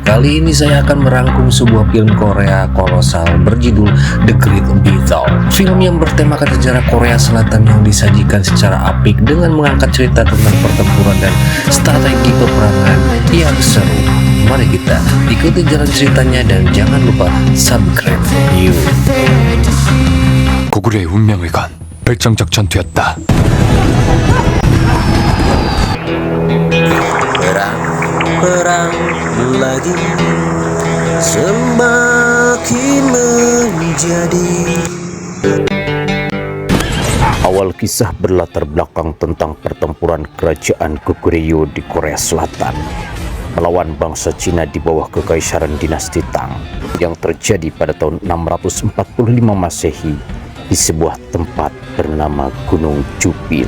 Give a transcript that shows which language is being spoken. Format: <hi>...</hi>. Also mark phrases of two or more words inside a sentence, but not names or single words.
<id>Kali ini saya akan merangkum sebuah film Korea kolosal berjudul The Great Beetle. Film yang bertemakan sejarah Korea Selatan yang disajikan secara apik dengan mengangkat cerita tentang pertempuran dan strategi peperangan yang seru. Mari kita ikuti jalan ceritanya dan jangan lupa subscribe yuk.</id> <ko>고구려의 운명을 건 결정적 전투였다.</ko> <id>Perang lagi semakin menjadi. Awal kisah berlatar belakang tentang pertempuran kerajaan Goguryeo di Korea Selatan melawan bangsa Cina di bawah kekaisaran dinasti Tang yang terjadi pada tahun 645 Masehi di sebuah tempat bernama Gunung Jupil.</id>